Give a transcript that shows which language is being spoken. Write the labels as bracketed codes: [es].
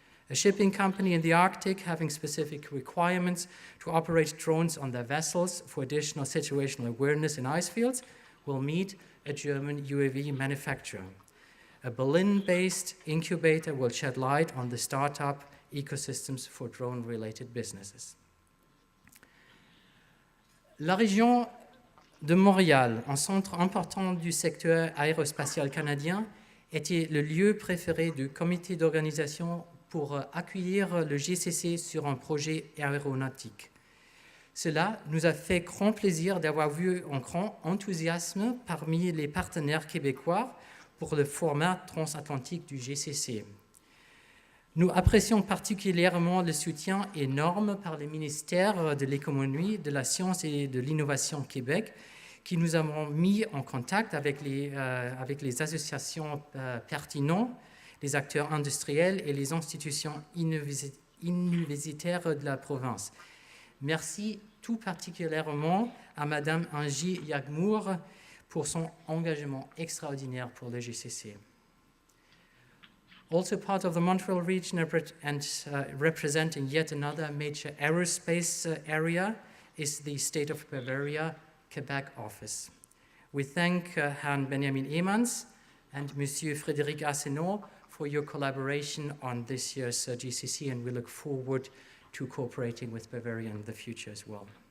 [en] A shipping company in the Arctic having specific requirements to operate drones on their vessels for additional situational awareness in ice fields will meet a German UAV manufacturer. A Berlin-based incubator will shed light on the startup ecosystems for drone-related businesses. [fr] La région de Montréal, un centre important du secteur aérospatial canadien, était le lieu préféré du comité d'organisation pour accueillir le GCC sur un projet aéronautique. Cela nous a fait grand plaisir d'avoir vu un grand enthousiasme parmi les partenaires québécois pour le format transatlantique du GCC. Nous apprécions particulièrement le soutien énorme par les ministères de l'économie, de la science et de l'innovation Québec, qui nous avons mis en contact avec les associations pertinentes, les acteurs industriels et les institutions universitaires de la province. Merci tout particulièrement à Madame Angie Yagmour pour son engagement extraordinaire pour le GCC. [en] Also part of the Montreal region and representing yet another major aerospace area is the State of Bavaria Quebec office. We thank Herrn Benjamin Emans and Monsieur Frédéric Assenot for your collaboration on this year's GCC, and we look forward to cooperating with Bavaria in the future as well.